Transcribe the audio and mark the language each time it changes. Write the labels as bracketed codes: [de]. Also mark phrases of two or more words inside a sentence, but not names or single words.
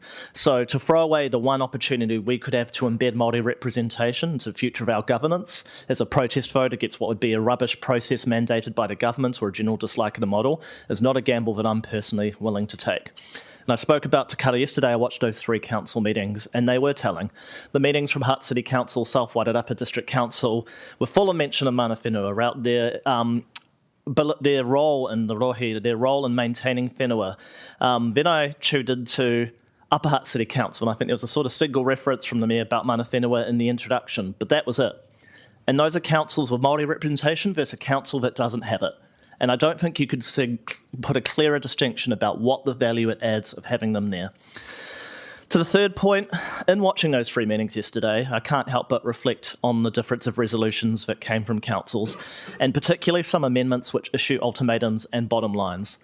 [en] So to throw away the one opportunity we could have to embed Māori representation into the future of our governance as a protest vote against what would be a rubbish process mandated by the government or a general dislike of the model is not a gamble that I'm personally willing to take. And I spoke about Te Kara yesterday. I watched those 3 council meetings, and they were telling. The meetings from Hutt City Council, South Wairarapa District Council were full of mention of [mi] mana whenua [en] about their role in the rohe, their role in maintaining whenua. Then I tuned into Upper Hutt City Council, and I think there was a sort of single reference from the mayor about [mi] mana whenua [en] in the introduction, but that was it. And those are councils with Māori representation versus a council that doesn't have it. And I don't think you could put a clearer distinction about what the value it adds of having them there. To the third point, in watching those 3 meetings yesterday, I can't help but reflect on the difference of resolutions that came from councils, and particularly some amendments which issue ultimatums and bottom lines.